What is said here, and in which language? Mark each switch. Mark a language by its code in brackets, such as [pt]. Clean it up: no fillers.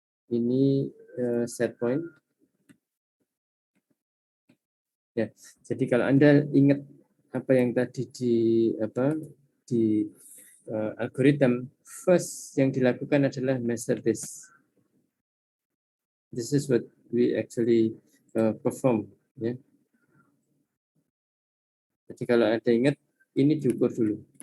[id] Ini set point. Ya, jadi kalau Anda ingat apa yang tadi di algoritma, first yang dilakukan adalah [en] measure this. This is what we actually perform. [id] Ya. Jadi kalau Anda ingat, ini diukur dulu.